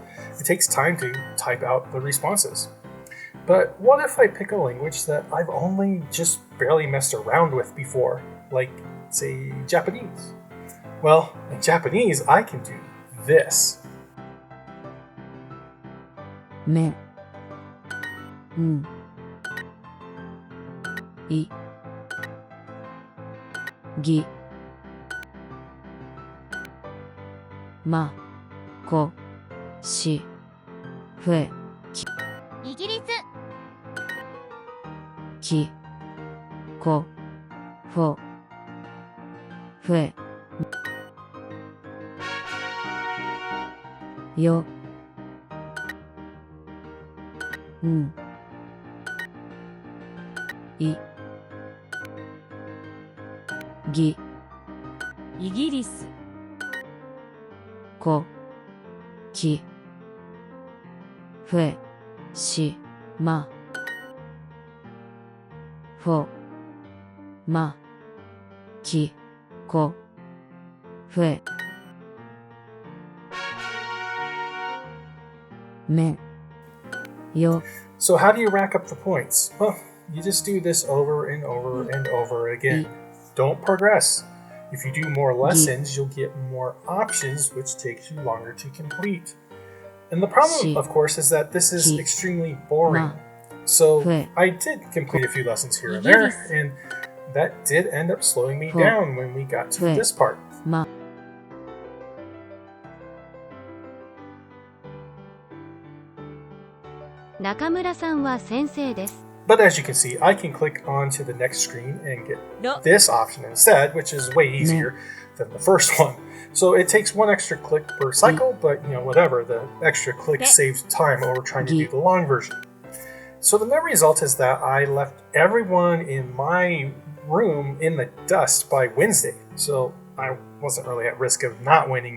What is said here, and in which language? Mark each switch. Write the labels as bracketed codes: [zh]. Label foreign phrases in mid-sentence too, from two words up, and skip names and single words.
[en] It takes time to type out the responses. But what if I pick a language that I've only just barely messed around with before, like, say, Japanese? Well, in Japanese, I can do this. Me. I. Gi. Ma. Ko. Shi. Fue. [ja] イギリス Ki. Ko. Fo. Fue. Yo. I. Gi. イギリス Ko. Ki. Fue. Shi. Ma. Fo. Ma. Ki. Ko. Fue. Me. Yo. [en] So how do you rack up the points? Well, you just do this over and over and over again. Don't progress. If you do more lessons, you'll get more options, which takes you longer to complete. And the problem, of course, is that this is extremely boring. So I did complete a few lessons here and there, and that did end up slowing me down when we got to this part. Ma. [ja] Nakamura さんは先生です [en] But as you can see, I can click onto the next screen and get this option instead, which is way easier than the first one. So it takes one extra click per cycle, but whatever, the extra click saves time over trying to do the long version. So the net result is that I left everyone in my room in the dust by Wednesday, so I wasn't really at risk of not winning.